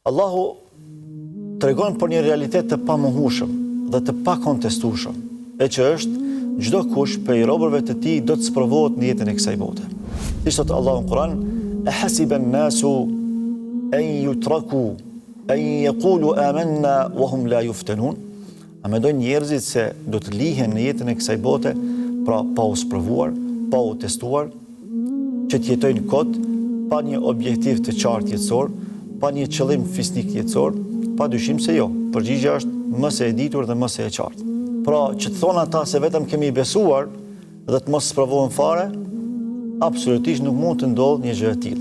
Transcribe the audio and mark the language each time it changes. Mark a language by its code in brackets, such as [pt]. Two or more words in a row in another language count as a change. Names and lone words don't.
[sq] Allahu tregon për një realitet të pamohueshëm dhe të pakontestueshëm, e që është çdo kush prej robërve të tij do të sprovohet në jetën e kësaj bote. Siç thot Allahu në Kur'an: [ar] "أحسب الناس أن يتركوا أن يقولوا آمنا وهم لا يفتنون." [sq] A mendojnë njerëzit se do të lihen në jetën e kësaj bote, pra pa u sprovuar, pa u testuar, që të jetojnë kot, pa një objektiv të qartë jetësor, pa një qëllim fisnik jetësor? Padyshim se jo. Përgjigjja është më se e ditur dhe më se e qartë. Pra, që të thonë ata se vetëm kemi besuar dhe të mos sprovohen fare, absolutisht nuk mund të ndodhë një gjë e tillë.